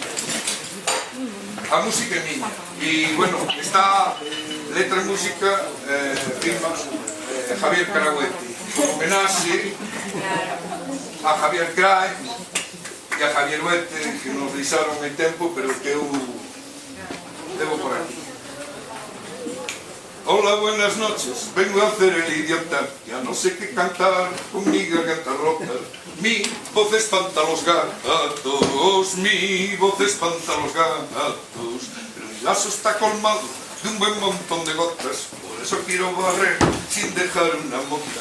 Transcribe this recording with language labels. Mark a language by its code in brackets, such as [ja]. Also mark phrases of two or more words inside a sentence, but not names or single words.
[gl] A música é miña e, bueno, esta letra e música firma Javier Carahuete, como homenaxe a Javier Cray e a Javier Huete, que nos deixaron en tempo, pero que eu debo por aquí. [es] Hola, buenas noches, vengo a hacer el idiota, ya no sé qué cantar con mi garganta rota. Mi voz espanta a los gatos, mi voz espanta a los gatos, pero mi vaso está colmado de un buen montón de gotas, por eso quiero barrer sin dejar una mota.